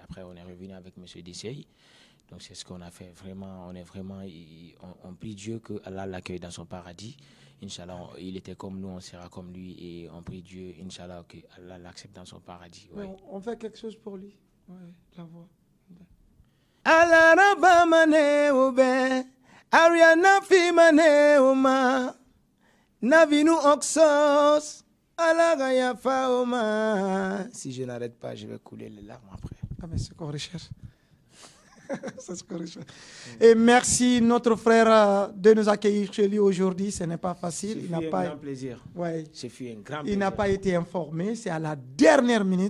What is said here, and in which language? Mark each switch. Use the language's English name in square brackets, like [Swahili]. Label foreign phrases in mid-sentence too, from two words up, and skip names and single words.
[French] Après, on est revenu avec M. DCI. Donc c'est ce qu'on a fait. Vraiment, on prie Dieu que Allah l'accueille dans son paradis. Inch'Allah, il était comme nous, on sera comme lui. Et on prie Dieu, Inch'Allah, que Allah l'accepte dans son paradis. Ouais. On fait quelque chose pour lui. Ouais, la voix. Allah Rabba mane obe, Ariana fi mane oma, Navinu Oxos, Allah Gaya Faoma. Si je n'arrête pas, je vais couler les larmes après. Ah mais c'est qu'on recherche. C'est ce qu'on recherche. Et merci notre frère de nous accueillir chez lui aujourd'hui. Ce n'est pas facile. Il n'a pas un grand plaisir. Ouais. C'est fait un grand Il plaisir. n'a pas été informé. C'est à la dernière minute.